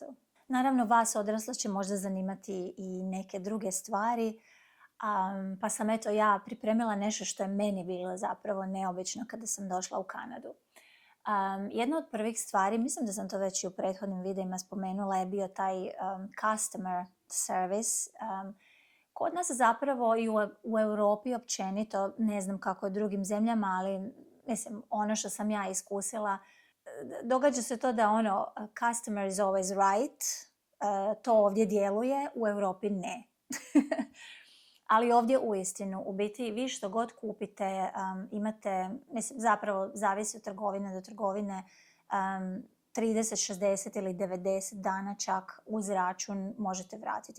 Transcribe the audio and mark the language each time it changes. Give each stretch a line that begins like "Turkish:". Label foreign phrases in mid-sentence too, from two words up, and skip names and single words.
Croatian: Naravno, vas odrasla će možda zanimati i neke druge stvari. Pa sam ja pripremila nešto što je meni bilo zapravo neobično kada sam došla u Kanadu. Jedna od prvih stvari, mislim da sam to već i u prethodnim videima spomenula, je bio taj
English: customer service.
Croatian: Kod nas zapravo i u Europi općenito, ne znam kako u drugim zemljama, ali mislim ono što sam ja iskusila, događa se to da
English: customer is always right,
Croatian: to ovdje djeluje, u Europi ne. Ali ovdje uistinu, u biti vi što god kupite, imate, mislim, zapravo zavisi od trgovine do trgovine, 30, 60 ili 90 dana čak uz račun možete vratiti.